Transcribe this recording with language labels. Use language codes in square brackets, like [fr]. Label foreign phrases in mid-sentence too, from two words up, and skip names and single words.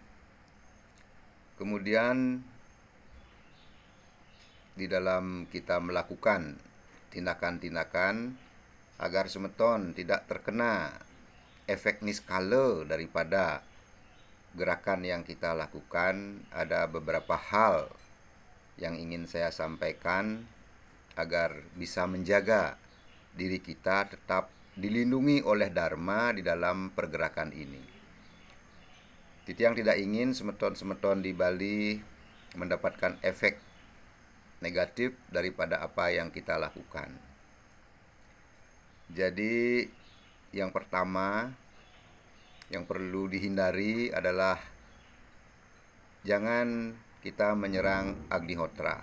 [id] Kemudian di dalam kita melakukan tindakan-tindakan agar semeton tidak terkena efek niskala daripada gerakan yang kita lakukan, ada beberapa hal yang ingin saya sampaikan agar bisa menjaga diri kita tetap dilindungi oleh Dharma di dalam pergerakan ini. Titiang tidak ingin semeton-semeton di Bali mendapatkan efek negatif daripada apa yang kita lakukan. Jadi yang pertama yang perlu dihindari adalah jangan kita menyerang Agnihotra.